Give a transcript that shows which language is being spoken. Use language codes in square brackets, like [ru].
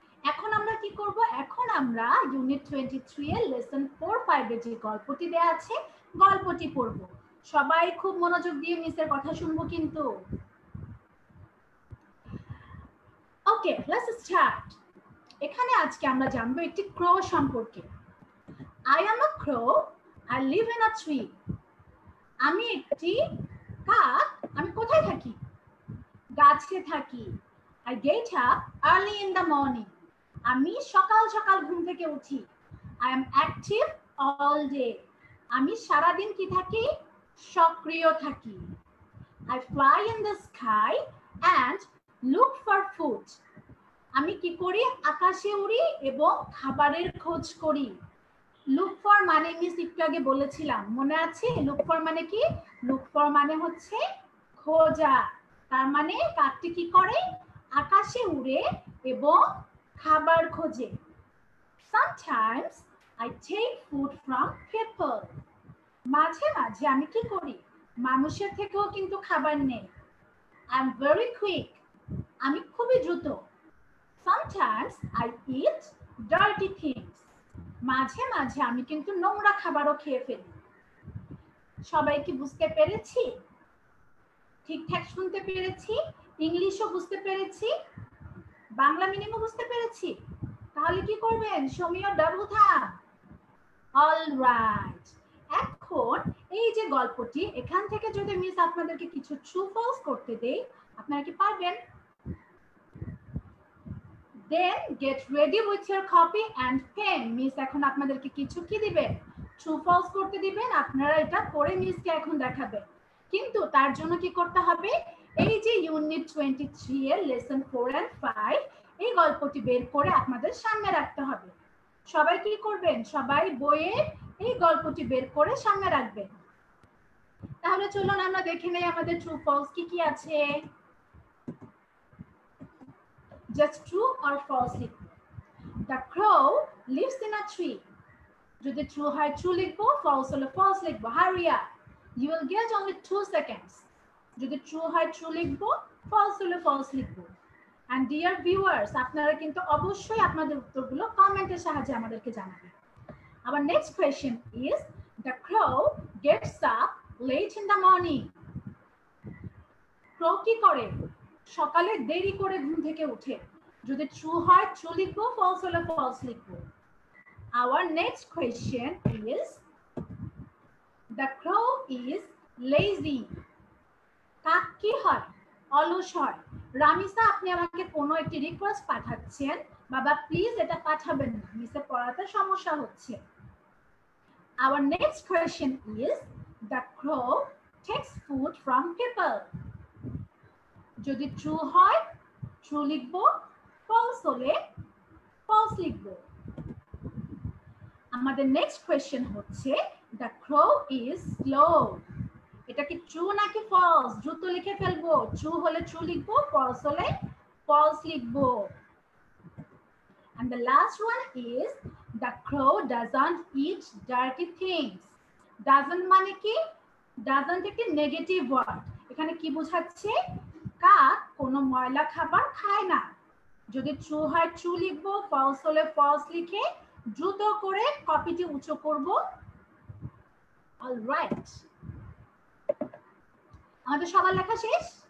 [bn] এখন আমরা কি করব? এখন আমরা ইউনিট 23 এর লেসন 4-5 এর যে গল্পটি দেয়া আছে গল্পটি পড়ব। সবাই খুব মনোযোগ দিয়ে মিসের কথা শুনবো কিন্তু। ওকে, লেটস স্টার্ট। এখানে আজকে আমরা জানবো একটি ক্রো সম্পর্কে। [en] I am a crow, I live in a tree. [bn] আমি একটি কাক, আমি কোথায় থাকি? গাছে থাকি। [en] I get up early in the morning. [bn] আমি সকাল সকাল ঘুম থেকে উঠি। [en] I am active all day. [bn] আমি সারা দিন কি থাকি? সক্রিয় থাকি। [en] I fly in the sky and look for food. [bn] আমি কি করি? আকাশে উড়ি এবং খাবারের খোঁজ করি। লুক ফর মানে মিস একটু আগে বলেছিলাম, মনে আছে? লুক ফর মানে কি? লুক ফর মানে হচ্ছে খোঁজা। তার মানে কাকটি কি করে? আকাশে উড়ে এবং খাবার খোঁজে। [en] Sometimes I take food from people. [bn] মাঝে মাঝে আমি কি করি? মানুষের থেকেও কিন্তু খাবার নেই। [en] I'm very quick. [bn] আমি খুবই দ্রুত। [en] Sometimes I eat dirty things. [bn] মাঝে মাঝে আমি কিন্তু নোংরা খাবারও খেয়ে ফেলি। সবাই কি বুঝতে পেরেছি? ঠিকঠাক শুনতে পেরেছি? ইংলিশও বুঝতে পেরেছি? বাংলা মিনিংও বুঝতে পেরেছি? তাহলে কি করবেন? [en] show me your double thumb. All right. [bn] এখন এই যে গল্পটি, এখান থেকে যদি মিস আপনাদেরকে কিছু ট্রু ফলস করতে দেই, আপনারা কি পারবেন? [en] Then get ready with your copy and pen. [bn] Miss এখন আপনাদেরকে কিছু কি দিবেন? ট্রু ফলস করতে দিবেন, আপনারা এটা পড়ে মিসকে এখন দেখাবেন। কিন্তু তার জন্য কি করতে হবে? এই যে ইউনিট 23 এর লেসন 4 and 5 এই গল্পটি বের করে আপনাদের সামনে রাখতে হবে। সবাই কি করবেন? সবাই বইয়ে এই গল্পটি বের করে সামনে রাখবেন। তাহলে চলুন আমরা দেখে নেই আমাদের ট্রু ফলস কি কি আছে। [en] Just true or false লিখব। The crow lives in a tree. [bn] যদি ট্রু হয় ট্রু লিখব, ফলস হলে ফলস লিখব। [en] Hurry up. You will get only 2 seconds. [bn] যদি ট্রু হয় ট্রু লিখব, ফলস হলে ফলস লিখব। [en] And dear viewers, [bn] আপনারা কিন্তু অবশ্যই আপনাদের উত্তরগুলো কমেন্টের সাহায্যে আমাদেরকে জানাবেন। [en] Our next question is, the crow gets up late in the morning. [bn] Crow কি করে? সকালে দেরি করে ঘুম থেকে উঠে। যদি ট্রু হয় ট্রু লিখব, ফলস হলে ফলস লিখব। [en] Our next question is, the crow is lazy. [bn] কাক কি হয়? অলস হয়। রামিসা, আপনি আমাকে কোনো একটি রিকোয়েস্ট পাঠাচ্ছেন, বাবা প্লিজ এটা পাঠাবেন না, মিসে পড়াতে সমস্যা হচ্ছে। [en] Our next question is, the crow takes food from people. [bn] যদি ট্রু হয় ট্রু লিখব, ফলস হলে ফলস লিখব। আমাদের নেক্সট কোয়েশ্চেন হচ্ছে, [en] the crow is slow. [bn] এটা কি ট্রু নাকি ফলস? দ্রুত লিখে ফেলবো। ট্রু হলে ট্রু লিখবো, ফলস হলে ফলস লিখবো। [en] And the last one is, the crow doesn't eat dirty things. [bn] Doesn't মানে কি? Doesn't একটি নেগেটিভ ওয়ার্ড। এখানে কি বোঝাচ্ছে? কাক কোনো ময়লা খাবার খায় না। যদি ট্রু হয় ট্রু লিখবো, ফলস হলে ফলস লিখে দ্রুত করে কপিটি উঁচু করব। অলরাইট, আমাদের সবার লেখা শেষ?